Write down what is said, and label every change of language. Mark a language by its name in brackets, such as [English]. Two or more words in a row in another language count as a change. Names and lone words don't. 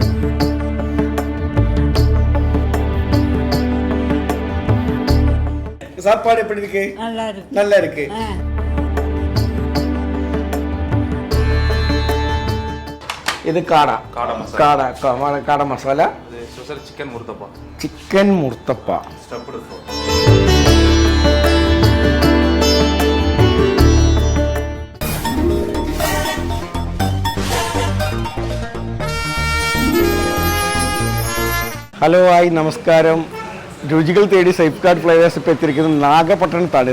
[Tamil] சாப்பாடு எப்படி இருக்கு? நல்லா இருக்கு. நல்லா இருக்கு. இது காடா காடா மசாலா. [English] special chicken [Tamil] முர்த்தப்பா. சிக்கன் முர்த்தப்பா. [English] stuffed fruit. hello hi [Malayalam] നമസ്കാരം. രുചികൾ തേടി സേഫ് ഗാർഡ് ഫ്ലേവേഴ്സ് ഇപ്പോൾ എത്തിയിരിക്കുന്നത് നാഗപട്ടണത്താണ്.